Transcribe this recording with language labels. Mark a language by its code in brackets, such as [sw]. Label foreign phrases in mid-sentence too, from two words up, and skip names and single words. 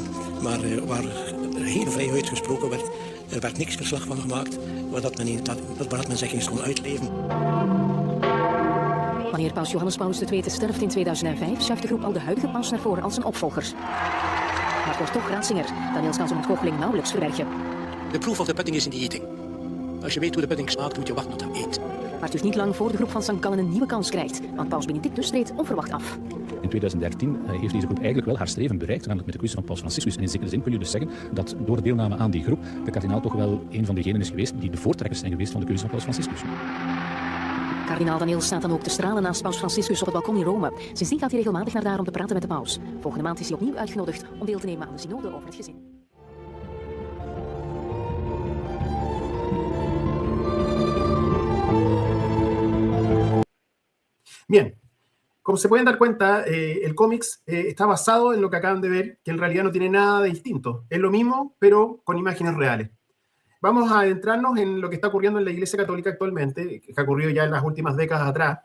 [nl] Maar waar heel vrij uitgesproken werd, er werd niks verslag van gemaakt, waar men zich eens kon uitleven. Wanneer paus Johannes Paulus II sterft in 2005, schuift de groep al de huidige paus naar voren als zijn opvolger. Maar het wordt toch Ratzinger. Daniels kan zijn ontgoocheling nauwelijks verbergen. [en] De proof of the pudding is in the eating. [nl] Als je weet hoe de pudding smaakt, moet je wachten tot je eet. Maar het duurt niet lang voor de groep van St. Gallen een nieuwe kans krijgt, want paus Benedictus treedt onverwacht af. In 2013 heeft deze groep eigenlijk wel haar streven bereikt, namelijk met de keuze van paus Franciscus. En in zekere zin kun je dus zeggen dat door de deelname aan die groep de kardinaal toch wel een van degenen is geweest die de voortrekkers zijn geweest van de keuze van paus Franciscus. Kardinaal Daniels staat dan ook te stralen naast paus Franciscus op het balkon in Rome. Sindsdien gaat hij regelmatig naar daar om te praten met de paus. Volgende maand is hij opnieuw uitgenodigd om deel te nemen aan de synode over het gezin. [es] Bien, como se pueden dar cuenta, el cómics está basado en lo que acaban de ver, que en realidad no tiene nada de distinto. Es lo mismo, pero con imágenes reales. Vamos a adentrarnos en lo que está ocurriendo en la Iglesia Católica actualmente, que ha ocurrido ya en las últimas décadas atrás.